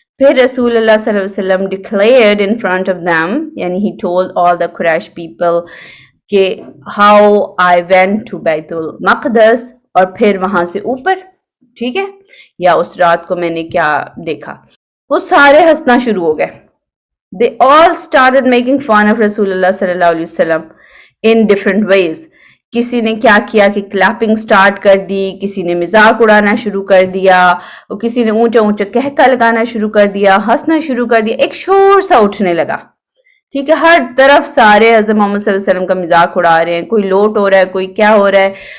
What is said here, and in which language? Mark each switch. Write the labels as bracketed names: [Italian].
[English] پھر رسول اللہ صلی اللہ علیہ وسلم declared in front of them، یعنی he told all the Quraysh people کہ how I went to Bait ul-Maqdis, [Urdu] اور پھر وہاں سے اوپر. ٹھیک ہے، یا اس رات کو میں نے کیا دیکھا. وہ سارے ہنسنا شروع ہو گئے. [English] They all started making fun of رسول اللہ صلی اللہ علیہ وسلم in different ways. [Urdu] کسی نے کیا کیا کہ کلیپنگ سٹارٹ کر دی، کسی نے مذاق اڑانا شروع کر دیا، اور کسی نے اونچا اونچا کہکا لگانا شروع کر دیا، ہنسنا شروع کر دیا، ایک شور سا اٹھنے لگا. ٹھیک ہے، ہر طرف سارے حضرت محمد صلی اللہ علیہ وسلم کا مذاق اڑا رہے ہیں، کوئی لوٹ ہو رہا ہے، کوئی کیا ہو رہا ہے.